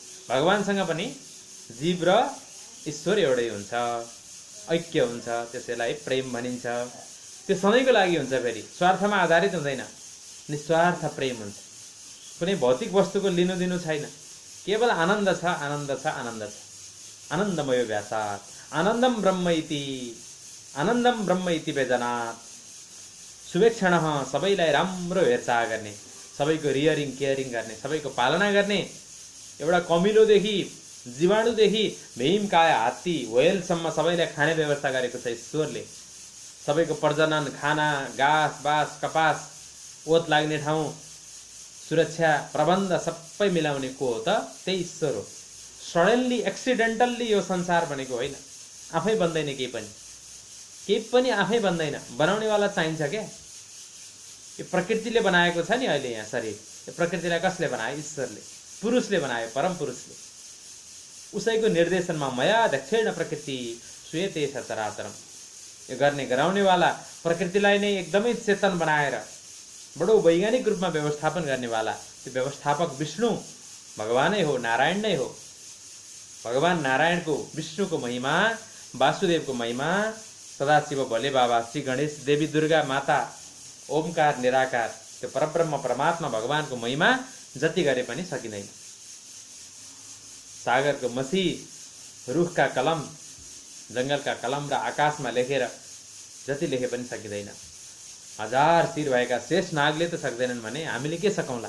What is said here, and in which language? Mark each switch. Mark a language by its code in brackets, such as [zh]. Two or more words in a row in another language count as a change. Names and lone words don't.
[ne] भगवानसँग पनि जीव र ईश्वर एउटै हुन्छ, ऐक्य हुन्छ, त्यसैलाई प्रेम भनिन्छ। त्यो सधैँको लागि हुन्छ, फेरि स्वार्थमा आधारित हुँदैन, निस्वार्थ प्रेम हुन्छ। कुनै भौतिक वस्तुको लिनु दिनु छैन, केवल आनन्द छ, आनन्द छ, आनन्द छ। [sa] आनन्दमय व्यासात् आनन्दम ब्रह्म इति, आनन्दम ब्रह्म इति वेदनात्। [ne] शुभेक्षणः, सबैलाई राम्रो हेरचाह गर्ने, सबैको [en] rearing caring [ne] गर्ने, सबैको पालना गर्ने। एउटा कमिलोदेखि जीवाणुदेखि भीमकाय हात्ती व्हेलसम्म सबैलाई खाने व्यवस्था गरेको छ ईश्वरले। सबैको प्रजनन, खाना, घाँस बास, कपास, ओत लाग्ने ठाउँ, सुरक्षा प्रबन्ध सबै मिलाउने को हो त? त्यही ईश्वर हो। [en] suddenly accidentally [ne] यो संसार बनेको होइन, आफै बन्दैन। केही पनि आफै बन्दैन, बनाउनेवाला चाहिन्छ क्या। यो प्रकृतिले बनाएको छ नि अहिले यहाँ शरीर, यो प्रकृतिलाई कसले बनायो? ईश्वरले, पुरुषले बनायो, परम पुरुषले। उसैको निर्देशनमा [sa] मया दक्षिण प्रकृति श्वेते सचराचरम। [ne] यो गर्ने गराउनेवाला, प्रकृतिलाई नै एकदमै चेतन बनाएर बडो वैज्ञानिक रूपमा व्यवस्थापन गर्नेवाला त्यो व्यवस्थापक विष्णु भगवानै हो, नारायण नै हो। भगवान नारायणको, विष्णुको महिमा, वासुदेवको महिमा, सदाशिव भोले बाबा, श्री गणेश, देवी दुर्गा माता, ओमकार निराकार, त्यो परब्रह्म परमात्मा भगवानको महिमा जति गरे पनि सकिँदैन। सागरको मसी, रुखका कलम, जङ्गलका कलम र आकाशमा लेखेर जति लेखे पनि सकिँदैन। हजार शिर भएका शेष नागले त सक्दैनन् भने हामीले के सकौँला?